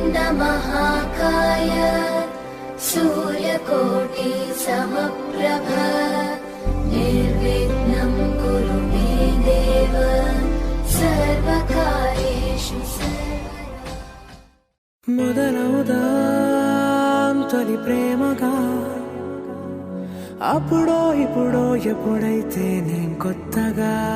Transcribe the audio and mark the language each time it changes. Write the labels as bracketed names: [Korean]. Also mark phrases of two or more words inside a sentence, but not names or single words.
[Sanskrit] महाकाय सूर्यकोटि समप्रभ निर्विघ्नं कुरु मे देव सर्वकार्येषु सर्वदा। [Telugu] మొదలవుదాం తొలి ప్రేమగా అప్పుడో ఇప్పుడో ఎప్పుడైతే నేను కొత్తగా